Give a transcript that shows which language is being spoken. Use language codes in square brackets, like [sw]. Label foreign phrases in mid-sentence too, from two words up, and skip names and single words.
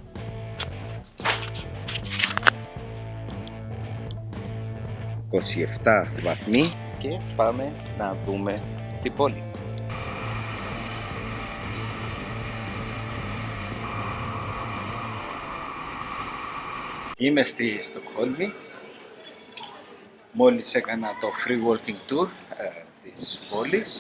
[el] ...27 βαθμοί και πάμε να δούμε την πόλη. Είμαι στη Στοκχόλμη. Μόλις έκανα το [en] free walking tour [el] της πόλης.